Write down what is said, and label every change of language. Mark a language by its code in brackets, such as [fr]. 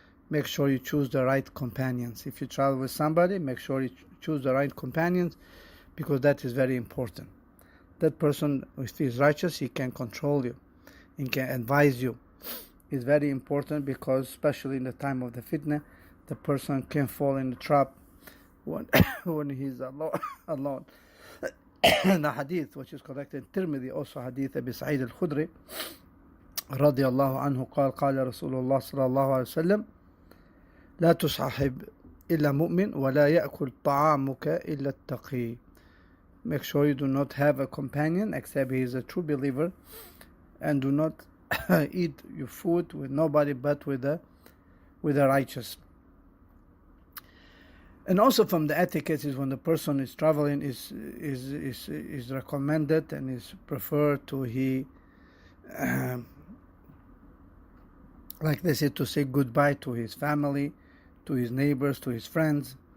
[en] Make sure you choose the right companions. If you travel with somebody, make sure you choose the right companions, because that is very important. That person, if he is righteous, he can control you, he can advise you. It's very important, because especially in the time of the fitna, the person can fall in the trap when he's alone. The hadith which is collected in Tirmidhi, also hadith Abi Sait Al-Khudri radiyallahu anhu [ar] قال قال رسول الله صلى الله عليه وسلم لا تصاحب إلا مؤمن ولا يأكل طعامك إلا التقي. [en] Make sure you do not have a companion except he is a true believer, and do not eat your food with nobody but with the righteous. And also from the etiquette is when the person is traveling is recommended and is preferred to like they say, to say goodbye to his family, to his neighbors, to his friends.